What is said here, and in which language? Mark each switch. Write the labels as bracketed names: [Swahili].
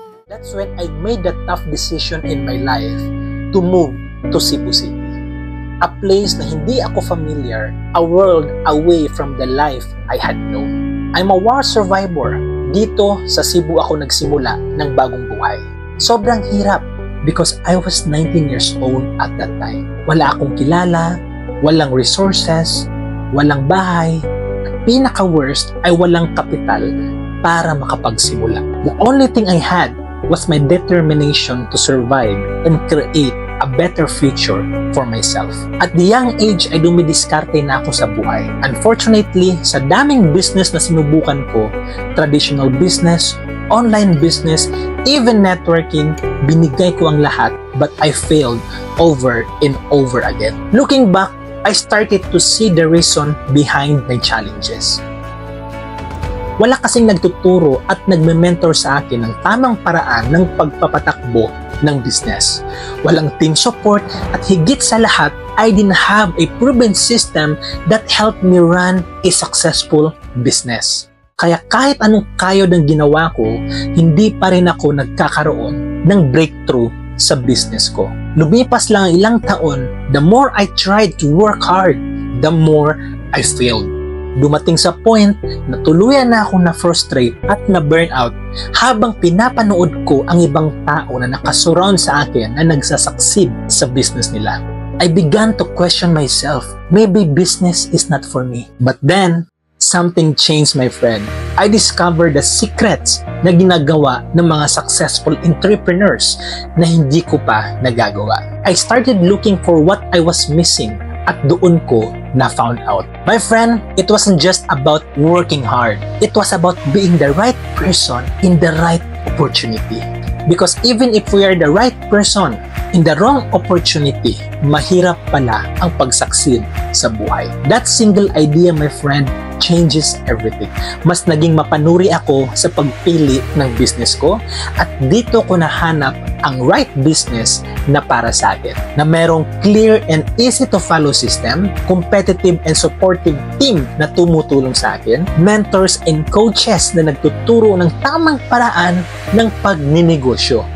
[English] That's when I made the tough decision in my life to move to Cebu City. A place [Filipino] na hindi ako [English] familiar, a world away from the life I had known. I'm a war survivor. [Filipino] Dito sa Cebu ako nagsimula ng bagong buhay. Sobrang hirap [English] because I was 19 years old at that time. [Filipino] Wala akong kilala, walang resources, walang bahay, at pinaka-worst ay walang kapital para makapagsimula. [English] The only thing I had was my determination to survive and create a better future for myself. At the young age [Filipino] ay dumidiskarte na ako sa buhay. [English] Unfortunately, [Filipino] sa daming business na sinubukan ko, [English] traditional business, online business, even networking, [Filipino] binigay ko ang lahat [English] but I failed over and over again. Looking back, I started to see the reason behind my challenges. [Filipino] Wala kasing nagtuturo at nagme-mentor sa akin ng tamang paraan ng pagpapatakbo ng business. Walang team support at higit sa lahat, [English] I didn't have a proven system that helped me run a successful business. [Filipino] Kaya kahit anong kayod ang ginawa ko, hindi pa rin ako nagkakaroon ng breakthrough sa business ko. Lumipas lang ang ilang taon, [English] the more I tried to work hard, the more I failed. [Filipino] Dumating sa point na tuluyan na ako na-frustrate at na-burnout habang pinapanood ko ang ibang tao na nakasurround sa akin na nagsasucceed sa business nila. [English] I began to question myself, maybe business is not for me. But then, something changed, my friend. I discovered the secrets [Filipino] na ginagawa ng mga successful entrepreneurs na hindi ko pa nagagawa. [English] I started looking for what I was missing [Filipino] at doon ko na [English] found out. My friend, it wasn't just about working hard. It was about being the right person in the right opportunity. Because even if we are the right person in the wrong opportunity, [Filipino] mahirap pala ang pag-succeed sa buhay. [English] That single idea, my friend, changes everything. [Filipino] Mas naging mapanuri ako sa pagpili ng business ko at dito ko nahanap ang right business na para sa akin. [English] Na merong clear and easy to follow system, competitive and supportive team [Filipino] na tumutulong sa akin, [English] mentors and coaches [Filipino] na nagtuturo ng tamang paraan ng pagninegosyo.